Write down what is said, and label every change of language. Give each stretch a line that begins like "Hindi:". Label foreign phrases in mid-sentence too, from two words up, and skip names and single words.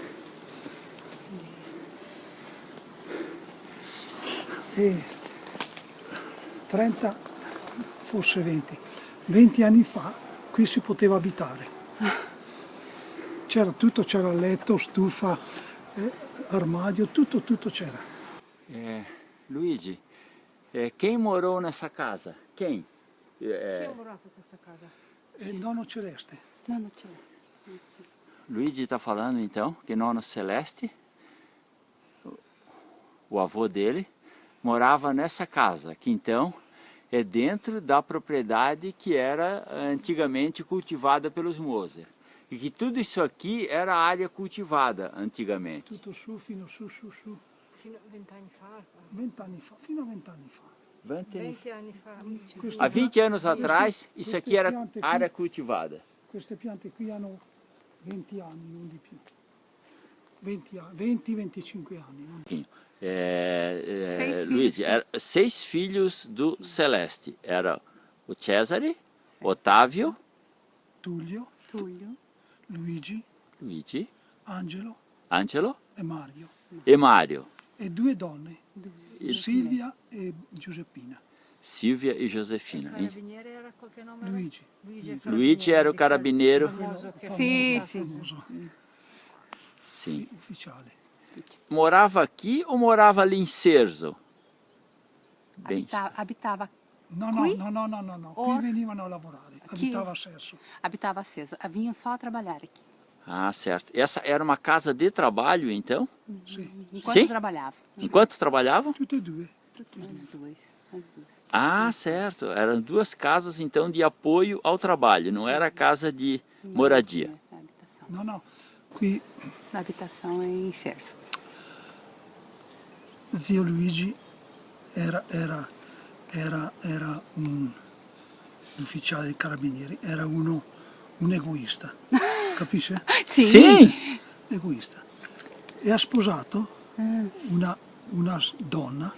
Italian: E 30, forse 20 anni fa qui si poteva abitare. C'era tutto, c'era letto, stufa, armadio, tutto c'era.
Portuguese: Luigi, quem morou nessa casa? Quem?
Italian: Chi ha morato in questa casa? E nonno Celeste.
Portuguese: Não tinha. Luigi está falando então que Nono Celeste, o avô dele, morava nessa casa, que então é dentro da propriedade que era antigamente cultivada pelos Moser. E que tudo isso aqui era área cultivada antigamente.
Italian: Tutto su, fino su. Fino a 20 anni fa? 20 anni fa, fino a 20 anni fa. 20 anni fa.
Portuguese: Há 20 anos atrás, isso aqui era área cultivada.
Italian: Queste piante qui hanno 20 anni, non di più. 20-25 anni. Non di più.
Portuguese: Luigi, 6 filhos do Celeste. Era o Cesare, Otávio, Tullio, Luigi, Angelo Angelo e Mario. e Mário.
Italian: E 2 donne, Silvia e Giuseppina.
Portuguese: Silvia e Josefina.
Italian: Carabiniere era qualche nome? Luigi.
Portuguese: Luigi era o carabineiro.
Italian: Famoso che
Portuguese: Sim, fa- sim.
Italian: Famoso,
Portuguese: Sim.
Italian: ufficiale.
Portuguese: Morava aqui ou morava ali em Cerzo? Bem,
Italian: Habitava No, Qui? no. Or- Qui venivano a lavorare, abitava a Sesso.
Portuguese: aceso. Vinham só a trabalhar aqui.
Italian: ah, certo.
Portuguese: Essa era uma casa de trabalho, então?
Italian: Sì,
Portuguese: Enquanto Sim? trabalhava. Enquanto trabalhavam?
Italian: tutte e due.
Portuguese: As duas. Ah, certo. Eram 2 casas, então, de apoio ao trabalho. Não era casa de moradia. Na habitação.
Italian: No, qui
Portuguese: Na habitação em Cerso.
Italian: zio Luigi era un ufficiale dei carabinieri, era un egoista, capisce?
Portuguese: Sim!
Italian: Egoista. E ha sposato una donna,